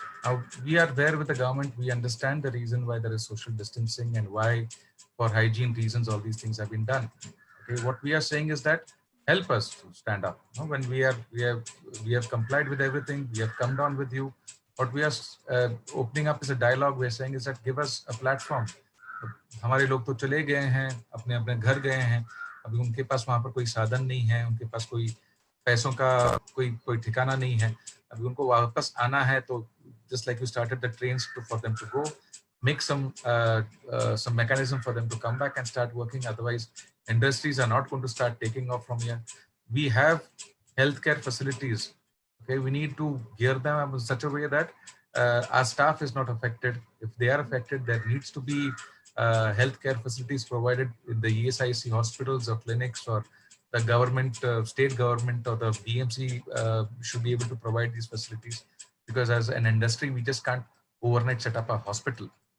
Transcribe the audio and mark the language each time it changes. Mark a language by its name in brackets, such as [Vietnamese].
[English] Now, we are there with the government. We understand the reason why there is social distancing and why, for hygiene reasons, all these things have been done. Okay, what we are saying is that help us to stand up. When we have complied with everything, we have come down with you. What we are opening up is a dialogue. We are saying is that give us a platform. [Hindi] हमारे लोग तो चले गए हैं, अपने अपने घर गए हैं, अभी उनके पास वहाँ पर कोई साधन नहीं है, उनके पास कोई पैसों का कोई ठिकाना नहीं है, अभी उनको वापस आना है, तो [English] just like you started the trains for them to go, make some mechanism for them to come back and start working. Otherwise, industries are not going to start taking off from here. We have healthcare facilities. Okay, we need to gear them in such a way that our staff is not affected. If they are affected, there needs to be healthcare facilities provided in the ESIC hospitals or clinics, or the government, state government or the BMC should be able to provide these facilities, because as an industry, we just can't overnight set up a hospital.